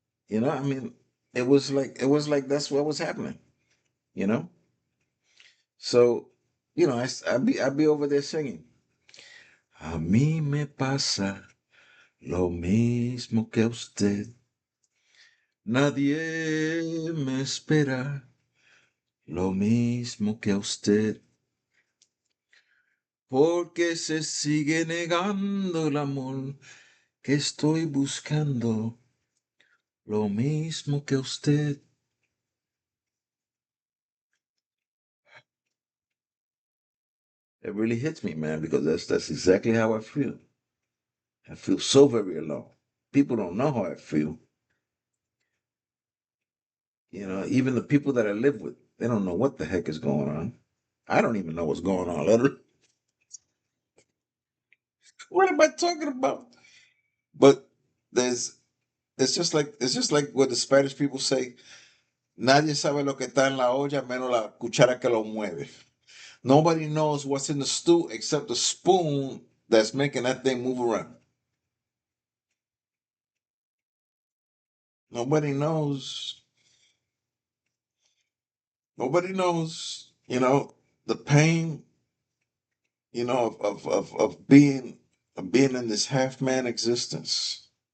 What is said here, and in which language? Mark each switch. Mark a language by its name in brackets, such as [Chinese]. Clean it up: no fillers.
[English] I mean, it was like that's what was happening. You know, so I'd be over there singing. [Spanish] A mí me pasa lo mismo que a usted. Nadie me espera lo mismo que a usted. Porque se sigue negando el amor que estoy buscando. Lo mismo que usted. [English] It really hits me, man, because that's exactly how I feel. I feel so very alone. People don't know how I feel. Even the people that I live with, they don't know what the heck is going on. I don't even know what's going on. What am I talking about? But there's it's just like what the Spanish people say. [Spanish] Nadie sabe lo que está en la olla menos la cuchara que lo mueve. [English] Nobody knows what's in the stew except the spoon that's making that thing move around. Nobody knows. Nobody knows. the pain, of being in this half man existence.